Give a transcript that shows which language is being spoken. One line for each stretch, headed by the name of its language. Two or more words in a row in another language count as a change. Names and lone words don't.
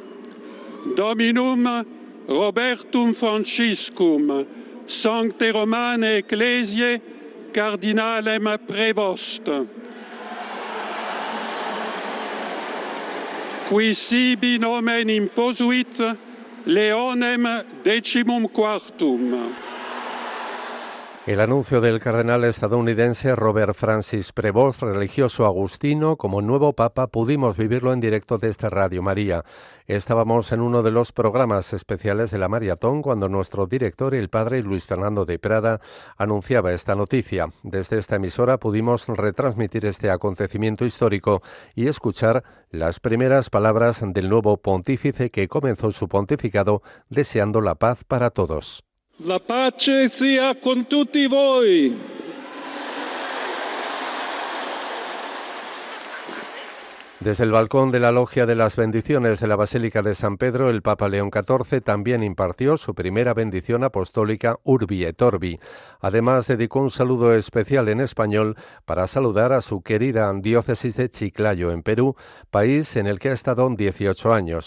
Latin: Dominum Robertum Franciscum, Sancte Romane Ecclesiae, Cardinalem Prevost. Qui sibi nomen imposuit Leonem XIV.
Spanish: El anuncio del cardenal estadounidense Robert Francis Prevost, religioso agustino, como nuevo papa, pudimos vivirlo en directo desde Radio María. Estábamos en uno de los programas especiales de la Maratón cuando nuestro director, el padre Luis Fernando de Prada, anunciaba esta noticia. Desde esta emisora pudimos retransmitir este acontecimiento histórico y escuchar las primeras palabras del nuevo pontífice que comenzó su pontificado deseando la paz para todos.
Italian: La pace sia con tutti voi.
Spanish: Desde el balcón de la Logia de las Bendiciones de la Basílica de San Pedro, el Papa León XIV también impartió su primera bendición apostólica
Latin: Urbi et Orbi.
Spanish: Además, dedicó un saludo especial en español para saludar a su querida diócesis de Chiclayo, en Perú, país en el que ha estado 18 años.